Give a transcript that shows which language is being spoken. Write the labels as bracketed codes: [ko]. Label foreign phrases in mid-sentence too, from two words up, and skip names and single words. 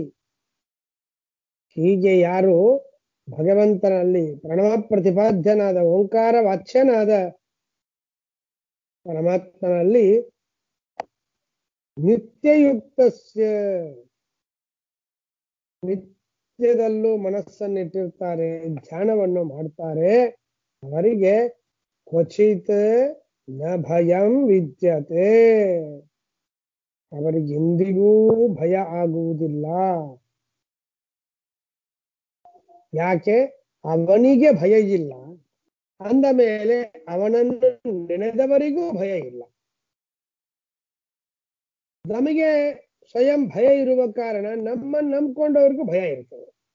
[kn] ಹೀಗೆ ಯಾರು ಭಗವಂತನಲ್ಲಿ ಪ್ರಣವ ಪ್ರತಿಪಾದ್ಯನಾದ ಓಂಕಾರ ವಾಚ್ಯನಾದ ಪರಮಾತ್ಮನಲ್ಲಿ ನಿತ್ಯಯುಕ್ತಸ್ಯ, ನಿತ್ಯದಲ್ಲೂ ಮನಸ್ಸನ್ನಿಟ್ಟಿರ್ತಾರೆ, ಧ್ಯಾನವನ್ನು ಮಾಡ್ತಾರೆ, ಅವರಿಗೆ [sa] ಕ್ವಚಿತ್ ನ ಭಯಂ ವಿದ್ಯತೆ, [kn] ಅವರಿಗೆ ಎಂದಿಗೂ ಭಯ ಆಗುವುದಿಲ್ಲ. ಯಾಕೆ? ಅವನಿಗೆ ಭಯ ಇಲ್ಲ ಅಂದ ಮೇಲೆ ಅವನನ್ನು ನೆನೆದವರಿಗೂ ಭಯ ಇಲ್ಲ. ನಮಗೆ ಸ್ವಯಂ ಭಯ ಇರುವ ಕಾರಣ ನಮ್ಮನ್ನು ನಂಬ್ಕೊಂಡವ್ರಿಗೂ ಭಯ ಇರ್ತದೆ.